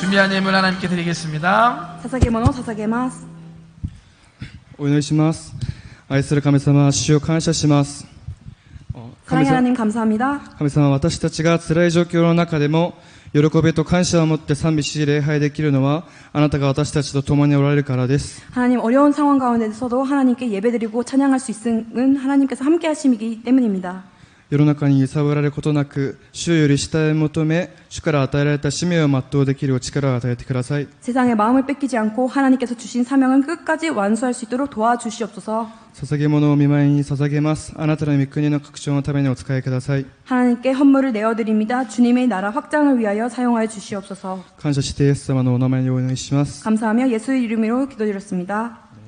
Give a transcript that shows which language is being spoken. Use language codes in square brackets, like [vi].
[ko] 준비한 예물 하나님께 드리겠습니다. [ja] 捧げ物を捧げます。お祈りします。愛する神様、主を感謝します。 [ko] 사랑의 [ja] 神様 [ko] 하나님 감사합니다. [ja] 神様、私たちが辛い状況の中でも喜びと感謝を持って賛美し礼拝できるのはあなたが私たちと共におられるからです。 [ko] 하나님 어려운 상황 가운데서도 하나님께 예배드리고 찬양할 수 있음은 하나님께서 함께 하심이기 때문입니다. [ja] 世の中に揺さぶられることなく主より慕い求め主から与えられた使命を全うできるお力を与えてください。 [ko] 세상에 마음을 뺏기지 않고 하나님께서 주신 사명을 끝까지 완수할 수 있도록 도와주시옵소서. [ja] 捧げ物を御前に捧げます。あなたの御国の拡張のためにお使いください。 [ko] 하나님께 헌물을 내어드립니다. 주님의 나라 확장을 위하여 사용하여 주시옵소서. [ja] 感謝してイエス様のお名前にお祈りします。 [ko] 감사하며 예수 이름으로 기도드렸습니다.